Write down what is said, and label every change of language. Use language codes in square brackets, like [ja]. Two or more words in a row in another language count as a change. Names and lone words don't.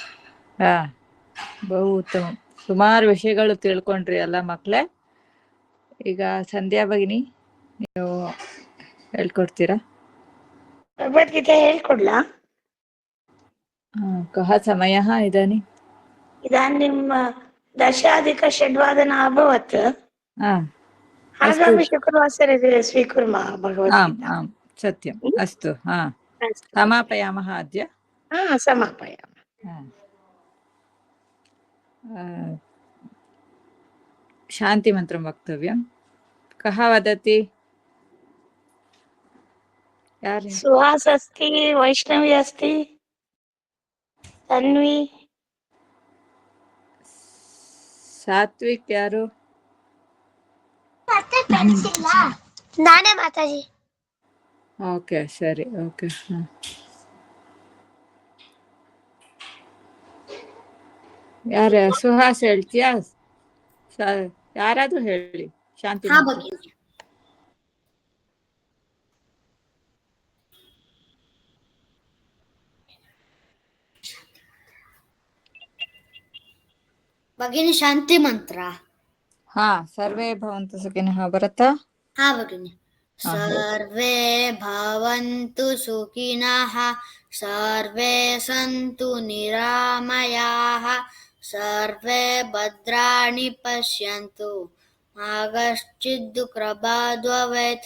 [kn] ಬಹು ಉತ್ತಮ. ಸುಮಾರು ವಿಷಯಗಳು ತಿಳ್ಕೊಂಡ್ರಿ ಅಲ್ಲ ಮಕ್ಳೇ. ಈಗ ಸಂಧ್ಯಾ ಭಗಿನಿ, ನೀವು ಹೇಳ್ಕೊಡ್ತೀರಾ? ಭಗವದ್ಗೀತೆ ಹೇಳ್ಕೊಡ್ಲಾ? [sa] ಕಹ ಸಮಯ ಇದಾನಿ इदानीं दशाधिकषड्वादन अभवत्। आगामि शुक्रवासरे स्वीकुर्मः भगवद्गीता। आम् सत्यम्। अस्तु, समापयामः अद्य। समापयामः। शान्तिमन्त्रं वक्तव्यं। कः वदति? सुहास अस्ति, वैष्णवी अस्ति। [kn] ತನ್ವಿ, ಸಾತ್ವಿಕ್ ಯಾರು? ನಾನೇ ಮಾತಾಜಿ. ಓಕೆ ಸರಿ, ಓಕೆ. ಯಾರ ಸುಹಾಸ್ ಹೇಳ್ತೀಯಾ? ಯಾರಾದ್ರೂ ಹೇಳಿ. ಶಾಂತಿ ಹಾ ಮಾತು. ಭಗಿನಿ. ಭಗಿನಿ ಶಾಂತಿ ಮಂತ್ರ. ಹಾ, [sa] ಸರ್ವೇ ಭವಂತು ಸುಖಿನಃ [kn] ಬರುತ್ತಾ? ಹಾ ಭಗಿನಿ. [sa] ಸರ್ವೇ ಭವಂತು ಸುಖಿನಃ, ಸರ್ವೇ ಸಂತು ನಿರಾಮಯಾಃ, ಸರ್ವೇ ಭದ್ರಾಣಿ ಪಶ್ಯಂತು, ಮಾ ಕಶ್ಚಿತ್ ದುಃಖಭಾಗ್ ಭವೇತ್.